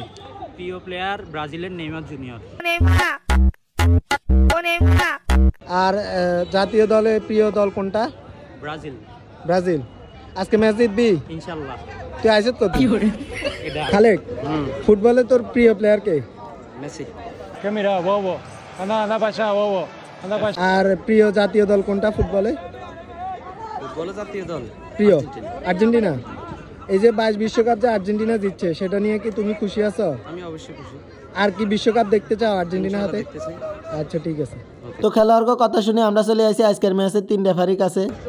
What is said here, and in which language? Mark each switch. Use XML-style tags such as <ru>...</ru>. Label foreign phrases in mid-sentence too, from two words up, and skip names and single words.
<bn>প্রিয় প্লেয়ার ব্রাজিলের নেইমার জুনিয়র। আর জাতীয় দলে প্রিয় দল কোনটা? ব্রাজিল। ব্রাজিল। আজকে ম্যাচ জিতবি ইনশাআল্লাহ। তুই আইছত কত? খালেক, ফুটবলে তোর প্রিয় প্লেয়ার কে? মেসি।</bn> <es>Camera, bobo. Anda para allá, bobo. Anda para allá.</es> <bn>আর প্রিয় জাতীয় দল কোনটা ফুটবলে? ফুটবলের জাতীয় দল প্রিয় আর্জেন্টিনা। এই যে 22 বিশ্বকাপ যে আর্জেন্টিনা জিতছে, সেটা নিয়ে কি তুমি খুশি আছো? আমি অবশ্যই খুশি। আর কি বিশ্বকাপ দেখতে চাও আর্জেন্টিনা হাতে? আচ্ছা, ঠিক আছে। তো খেলোয়াড় কথা শুনে আমরা চলে আসি আজকের ম্যাচের 3 রেফারির কাছে।</bn>